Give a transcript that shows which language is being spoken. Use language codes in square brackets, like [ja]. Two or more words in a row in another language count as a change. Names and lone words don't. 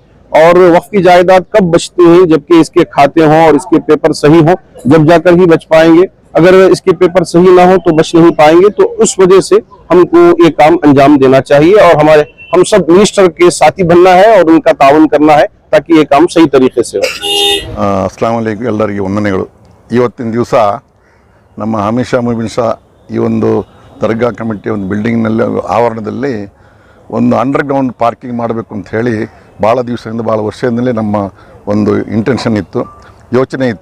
[hi] और वक्फ की जायदाद कब बचती है? जबकि इसके खाते हों और इसके पेपर सही हों, जब जाकर ही बच पाएंगे। अगर इसके पेपर सही ना हो तो बच नहीं पाएंगे। तो उस वजह से हमको ये काम अंजाम देना चाहिए और हम सब मिनिस्टर के साथी बनना है और उनका ताउन करना है ताकि ये काम सही तरीके से हो। [ar] السلام عليكم, [kn] ಎಲ್ಲರಿಗೂ ವಂದನೆಗಳು। ಇವತ್ತಿನ ದಿವಸ ನಮ್ಮ ಹಮೀದ್ ಶಾ ಮುಬೀನ್ ಶಾ ಈ ಒಂದು ದರ್ಗಾ ಕಮಿಟಿ ಒಂದು ಬಿಲ್ಡಿಂಗ್ನಲ್ಲಿ ಆವರಣದಲ್ಲಿ ಒಂದು [en] underground parking [kn] ಮಾಡಬೇಕು ಅಂತ ಹೇಳಿ ಭಾಳ ದಿವಸದಿಂದ ಭಾಳ ವರ್ಷದಿಂದಲೇ ನಮ್ಮ ಒಂದು ಇಂಟೆನ್ಷನ್ ಇತ್ತು, ಯೋಚನೆ ಇತ್ತು।